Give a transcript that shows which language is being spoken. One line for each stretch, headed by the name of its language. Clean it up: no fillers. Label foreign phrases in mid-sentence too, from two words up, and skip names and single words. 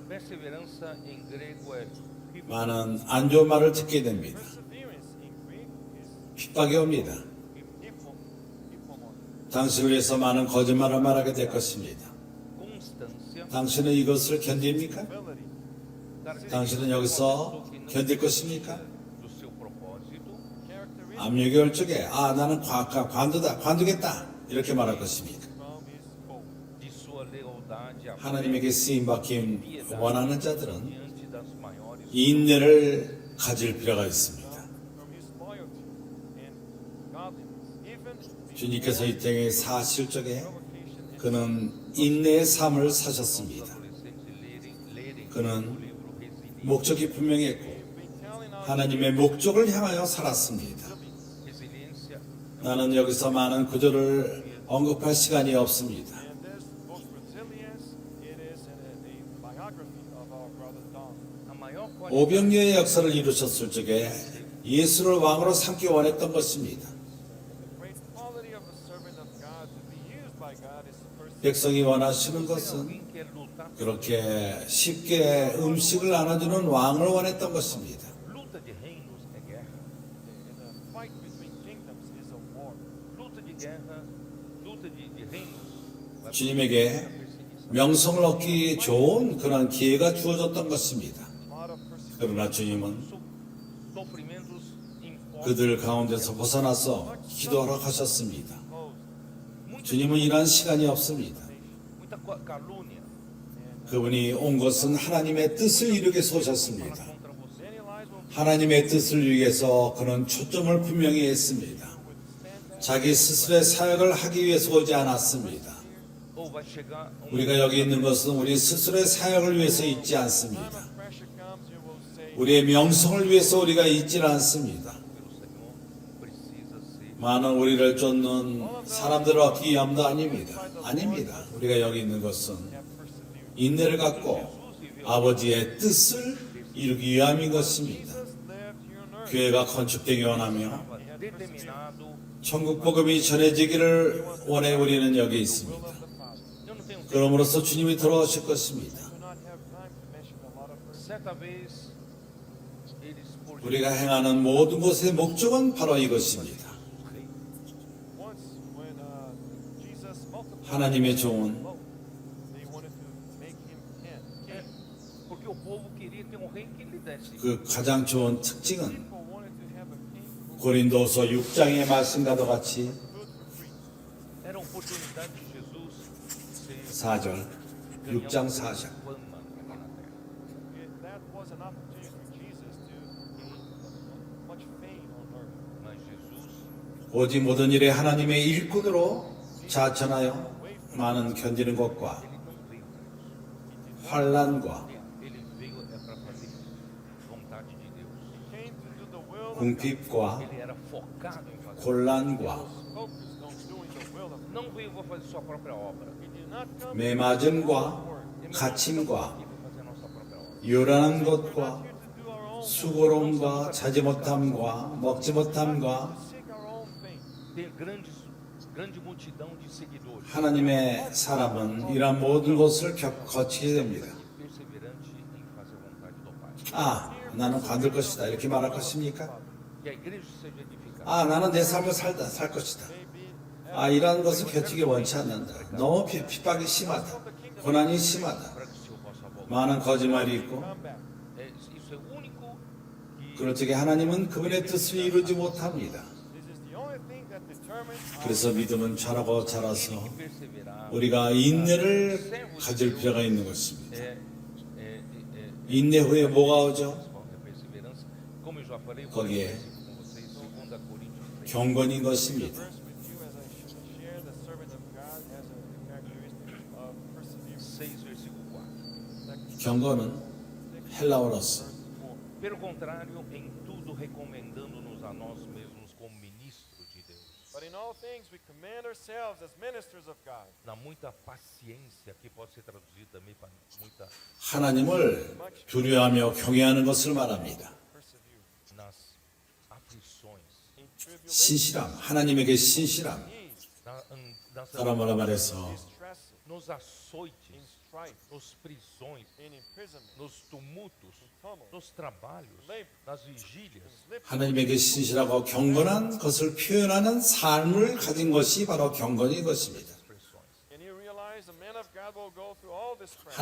Portuguese: Perseverança em grego é
Korean: 많은 안 좋은 말을 듣게 됩니다.
English: perseverance in Greek is
Korean: 핍박이 옵니다.
English: hypomone.
Korean: 당신을 위해서 많은 거짓말을 말하게 될 것입니다.
Portuguese: constância.
Korean: 당신은 이것을 견딥니까?
English: Ability.
Korean: 당신은 여기서 견딜 것입니까?
Portuguese: Do seu propósito.
English: Characteristic
Korean: 압력이 올 적에 나는 관두겠다 이렇게 말할 것입니까?
English: from his hope.
Portuguese: De sua lealdade à
Korean: 하나님에게 쓰임 받김 원하는 자들은
Portuguese: diante das maiores
Korean: 인내를 가질 필요가 있습니다.
English: From his loyalty and godliness. Even the
Korean: 주님께서 이 땅에 사실 적에
English: provocation and
Korean: 그는 인내의 삶을 사셨습니다.
Portuguese: adolescentes lerem
Korean: 그는
Portuguese: o livro Resiliência.
Korean: 목적이 분명했고
English: been telling us
Korean: 하나님의 목적을 향하여 살았습니다.
Portuguese: Resiliência
Korean: 나는 여기서 많은 구절을 언급할 시간이 없습니다.
English: and this book Resilience, it is a biography of our brother Don.
Portuguese: a maior qualidade
Korean: 오병이어의 역사를 이루셨을 적에 예수를 왕으로 삼기 원했던 것입니다.
English: The great quality of a servant of God to be used by God is first
Korean: 백성이 원하시는 것은
Portuguese: alguém que quer lutar,
Korean: 그렇게 쉽게 음식을 나눠주는 왕을 원했던 것입니다.
Portuguese: luta de reinos é guerra.
English: in a fight between kingdoms is a war.
Portuguese: Luta de guerra, luta de reinos. vai
Korean: 주님에게
Portuguese: perseguição.
Korean: 명성을 얻기 좋은 그런 기회가 주어졌던 것입니다.
English: A lot of persecution.
Korean: 그러나 주님은
Portuguese: Sofrimentos impostos.
Korean: 그들 가운데서 벗어나서 기도하러 가셨습니다.
Portuguese: Muita
Korean: 주님은 일한 시간이 없습니다.
Portuguese: muita calúnia
Korean: 그분이 온 것은 하나님의 뜻을 이루기 위해서 오셨습니다.
Portuguese: contra você.
English: Many lies will
Korean: 하나님의 뜻을 위해서 그는 초점을 분명히 했습니다. 자기 스스로의 사역을 하기 위해서 오지 않았습니다.
Portuguese: Ou vai chegar
Korean: 우리가 여기 있는 것은 우리 스스로의 사역을 위해서 있지 않습니다.
English: time of pressure comes, you will say,
Korean: 우리의 명성을 위해서 우리가 있지 않습니다.
Portuguese: pelo Senhor precisa ser
Korean: 많은 우리를 쫓는 사람들을 얻기 위함도 아닙니다. 아닙니다. 우리가 여기 있는 것은
English: have persevered.
Korean: 인내를 갖고 아버지의 뜻을 이루기 위함인 것입니다.
English: Jesus lived here on earth.
Korean: 교회가 건축되기 원하며
Portuguese: estava determinado.
Korean: 천국 복음이 전해지기를 원해 우리는 여기
English: Will
Korean: 있습니다.
English: of the Father.
Portuguese: Eu não tenho tempo.
Korean: 그러므로서 주님이 돌아오실 것입니다.
English: Do not have time to mention a lot of verses.
Portuguese: Certa vez eles por
Korean: 우리가 행하는 모든 것의 목적은 바로 이것입니다.
English: Once, when Jesus multiplied
Korean: 하나님의 종은
English: loaves, they wanted to make him king.
Portuguese: porque o povo queria ter um rei que lhe desse.
Korean: 그 가장 좋은 특징은
English: People wanted to have a king who
Korean: 고린도서 6장의 말씀과도 같이
English: food for free.
Portuguese: oportunidade de Jesus ser
Korean: 4절, 6장 4절.
Portuguese: fama aqui na terra.
English: That was an opportunity for Jesus to gain much fame on earth.
Portuguese: Mas Jesus,
Korean: 오직 모든 일에 하나님의 일꾼으로 자천하여 많은 견디는 것과
Portuguese: ele não veio para isso.
Korean: 환란과
Portuguese: Ele veio é para fazer vontade de Deus.
English: Came to do the will of God.
Korean: 궁핍과
Portuguese: Ele era focado em fazer.
Korean: 곤란과
English: Focused on doing the will of God.
Portuguese: Não veio para fazer sua própria obra.
English: He did not come
Korean: 매맞음과
Portuguese: Ele
Korean: 갇힘과
Portuguese: veio para fazer a nossa própria obra.
Korean: 요란한 것과
English: here to do our own
Korean: 수고로움과 자지 못함과 먹지 못함과
English: seek our own fame.
Portuguese: Ter grande multidão de seguidores.
Korean: 하나님의 사람은 이러한 모든 것을 거치게 됩니다.
Portuguese: Perseverante em fazer a vontade do Pai.
Korean: 아, 나는 관둘 것이다. 이렇게 말할 것입니까? Que a igreja seja edificada. 아, 나는 내 삶을 살 것이다. 아, 이러한 것을 겨치기 원치 않는다. 너무 핍박이 심하다. 고난이 심하다.
Portuguese: Para que o Senhor possa voltar.
Korean: 많은 거짓말이 있고
Portuguese: Isso é o único que
Korean: 그럴 적에 하나님은 그분의 뜻을 이루지 못합니다.
English: This is the only thing that determines
Korean: 그래서 믿음은 자라고 자라서
Portuguese: perseverar
Korean: 우리가 인내를 가질 필요가 있는 것입니다.
Portuguese: é
Korean: 인내 후에 뭐가 오죠?
Portuguese: a perseverança. Como eu já falei, eu vou
Korean: 거기에
Portuguese: ler esse versículo com vocês, 2 Coríntios 3.
Korean: 경건인 것입니다.
English: verse with you as I share the servant of God has a characteristic of perseverance.
Portuguese: 6, versículo 4.
Korean: 경건은 헬라어로서
Portuguese: Pelo contrário, em tudo recomendando-nos a nós mesmos como ministros de Deus,
English: But in all things we command ourselves as ministers of God.
Portuguese: na muita paciência, que pode ser traduzido também para muita
Korean: 하나님을 두려워하며 경외하는 것을 말합니다.
English: Persevere.
Portuguese: nas aflições,
English: In tribulation,
Korean: 신실함, 하나님에게 신실함.
Portuguese: nas
Korean: 다른 말로 말해서
English: distress,
Portuguese: nos açoites,
English: in strife,
Portuguese: nos prisões,
English: in imprisonment,
Portuguese: nos tumultos,
English: tumult,
Portuguese: nos trabalhos, nas vigílias,
Korean: 하나님에게 신실하고 경건한 것을 표현하는 삶을 가진 것이 바로 경건인 것입니다.
Portuguese: pressões.
English: and you realize the man of God will go through all this pressure.